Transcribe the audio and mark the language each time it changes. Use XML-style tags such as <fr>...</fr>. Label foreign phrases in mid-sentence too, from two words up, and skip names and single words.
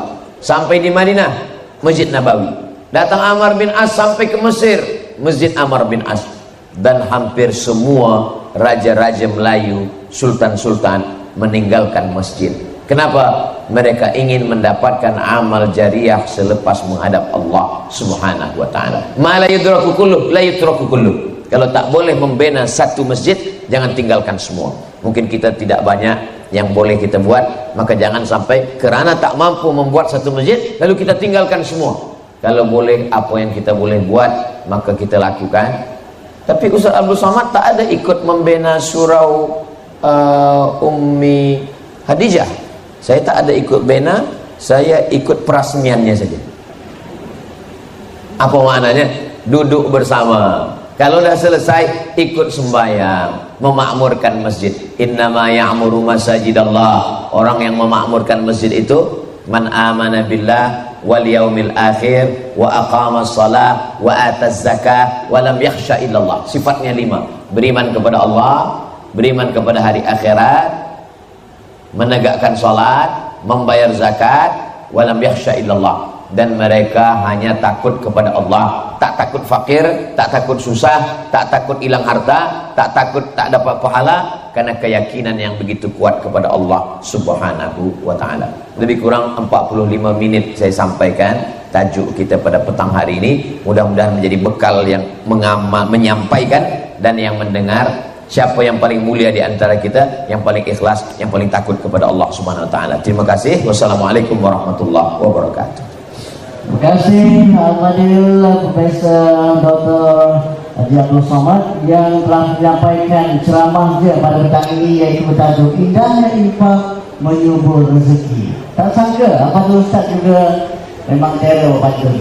<ms>Sampai di Madinah, Masjid Nabawi. Datang Amr bin As sampai ke Mesir, Masjid Amr bin As. Dan hampir semua raja-raja Melayu, sultan-sultan meninggalkan masjid. Kenapa? Mereka ingin mendapatkan amal jariah selepas menghadap</ms> <ar>الله سبحانه وتعالى. ما لا يدرك كله، لا يترك كله.</ar> <ms>Kalau tak boleh membina satu masjid, jangan tinggalkan semua. Mungkin kita tidak banyak yang boleh kita buat, maka jangan sampai kerana tak mampu membuat satu masjid lalu kita tinggalkan semua. Kalau boleh apa yang kita boleh buat, maka kita lakukan. Tapi Ustaz Abdul Somad tak ada ikut membina surau Ummi Hadijah. Saya tak ada ikut bina, saya ikut perasmiannya saja. Apa maknanya? Duduk bersama. Kalau dah selesai, ikut sembahyang, memakmurkan masjid.</ms> <ar>إنما يعمر مساجد الله.</ar> <ms>Orang yang memakmurkan masjid itu</ms> <ar>من آمن بالله واليوم الآخر وأقام الصلاة وآتى الزكاة ولم يخش إلا الله.</ar> <ms>Sifatnya 5. Beriman kepada Allah, beriman kepada hari akhirat, menegakkan salat, membayar zakat,</ms> <ar>ولم يخش إلا الله.</ar> <ms>Dan mereka hanya takut kepada Allah, tak takut fakir, tak takut susah, tak takut hilang harta, tak takut tak dapat pahala, karena keyakinan yang begitu kuat kepada</ms> <ar>الله سبحانه وتعالى.</ar> <ms>Lebih kurang 45 menit saya sampaikan tajuk kita pada petang hari ini. Mudah-mudahan menjadi bekal yang menyampaikan dan yang mendengar. Siapa yang paling mulia di antara kita? Yang paling ikhlas, yang paling takut kepada</ms> <ar>الله سبحانه وتعالى.</ar> <ms>Terima kasih.</ms> <ar>والسلام عليكم ورحمة الله وبركاته.</ar> <ms>Terima kasih Alhamdulillah Profesor Dr. Haji Abdul Somad yang telah menyampaikan ceramahnya pada petang ini, yaitu bertajuk Indahnya Infak Menyubur Rezeki. Tak sangka Abdul Ustaz juga memang teror baca.</ms>